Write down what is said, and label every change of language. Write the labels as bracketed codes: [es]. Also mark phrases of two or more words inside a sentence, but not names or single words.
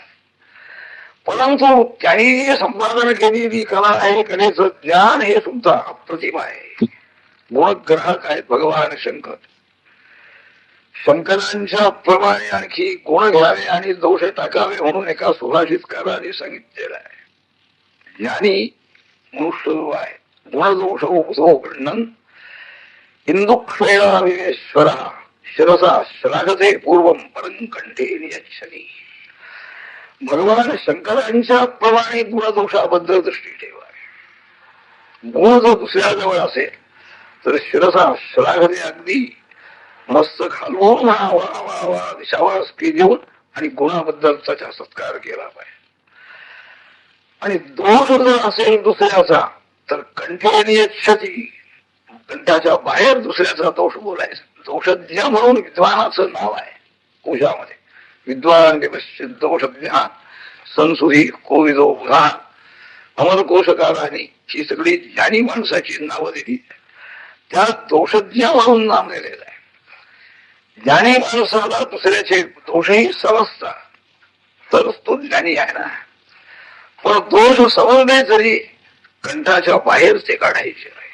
[mr] परंतु त्यांनी संपादन केलेली कला आहे, कलेचं ज्ञान हे सुद्धा अप्रतिम आहे. गुणग्राहक आहेत भगवान शंकर. शंकरांच्या प्रमाणे आणखी गुण घ्यावे आणि दोष टाकावे म्हणून एका सुभाषितकाराने सांगितलेलं आहे. ज्ञानी मनुष्य आहे, [sa] गुणदोष उपसोगणन इंदुक्षेणा विवेश्वरा शिरसा श्लाघते पूर्वम परं कंठे नियच्छनी. [mr] भगवान शंकरांच्या प्रमाणे गुणदोषाबद्दल दृष्टी ठेवावी. गुण जर दुसऱ्याजवळ असेल तर [sa] शिरसा श्लाघते, [mr] अगदी मस्त खालवून वा वा वा शाबासकी देऊन आणि गुणाबद्दल त्याचा सत्कार केला पाहिजे. आणि दोष जर असेल दुसऱ्याचा तर [sa] कंठेने क्षती, [mr] कंठाच्या बाहेर दुसऱ्याचा दोष बोलायचा. दोषज्ञ म्हणून विद्वानाचं नाव आहे कोशामध्ये. [sa] विद्वान दोषज्ञ संसुधी कोविदो बुधा [mr] अमरकोशकाराने ही सगळी ज्ञानी माणसाची नावं दिली. त्या दोषज्ञ म्हणून नाव दिलेलं आहे. ज्ञानी माणसाला दुसऱ्याचे दोषही समजतात तरच तो ज्ञानी आहे ना. पण दोष समजणे तरी कंठाच्या बाहेर ते काढायचे नाही.